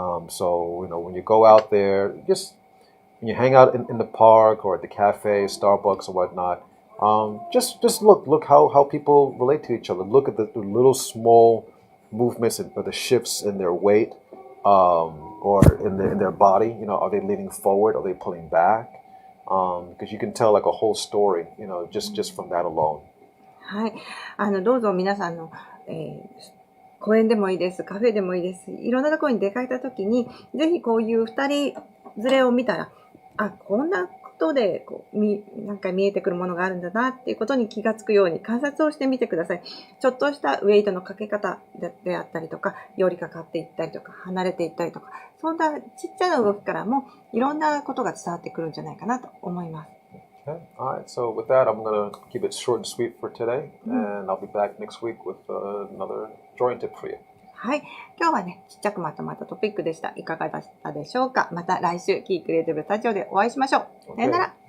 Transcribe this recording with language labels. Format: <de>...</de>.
<en>So when you go out there, just when you hang out in the park or at the cafe, Starbucks or whatnot, just look how people relate to each other. Look at the little small movements or the shifts in their weight, or in their body. Are they leaning forward? Are they pulling back? Because you can tell like a whole story, just from that alone.</en> <ja>はい。どうぞ皆さんの、公園でもいいです、カフェでもいいです。いろんなところに出かけたときに、ぜひこういう二人連れを見たら、こんなことでなんか見えてくるものがあるんだなっていうことに気がつくように観察をしてみてください。ちょっとしたウェイトのかけ方であったりとか、寄りかかっていったりとか、離れていったりとか、そんなちっちゃな動きからもいろんなことが伝わってくるんじゃないかなと思います。</ja> <en>Okay. All right. So with that, I'm going to keep it short and sweet for today, and I'll be back next week with another drawing tip for you.</en> <ja>はい。今日はね、ちっちゃくまとまったトピックでした。いかがだったでしょうか。また来週、キークリエイティブスタジオでお会いしましょう。さよなら。</ja>